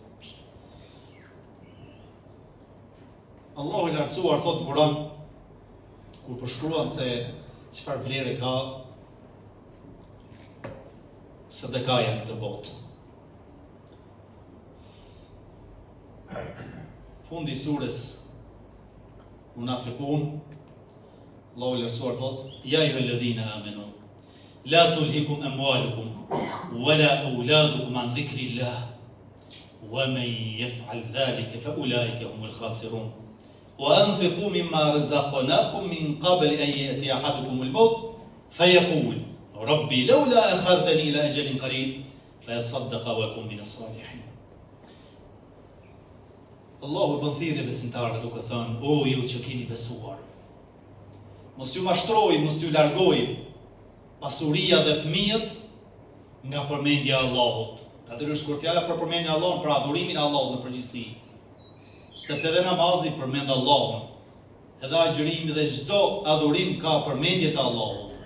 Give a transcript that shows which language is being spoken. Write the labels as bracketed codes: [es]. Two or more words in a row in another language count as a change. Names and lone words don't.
[sq] Allahu i lartësuar thot në Kur'an, kur përshkruan se çfarë vlere ka sadakaja në këtë botë. Fundi i surës Munafiqun, Allahu i lartësuar thot: [ar] "يا أيها الذين آمنوا لا تلهكم أموالكم ولا أولادكم عن ذكر الله ومن يفعل ذلك فأولئك هم الخاسرون وأنفقوا مما رزقناكم من قبل أن يأتي أحدكم الموت فيقول رب لولا أخرتني إلى أجل قريب فأصدق وأكن من الصالحين. [sq] Allahu bën thirrje besimtarëve duke thënë: O ju që keni besuar, mos ju mashtroj, mos ju largoj pasuria dhe fëmijët nga përmendja e Allahut. Natyrisht kur fjala për përmendja e Allahut, për adhurimin e Allahut në përgjithësi, sepse edhe namazi përmend Allahun, edhe agjërimi dhe çdo adhurim ka përmendje të Allahut.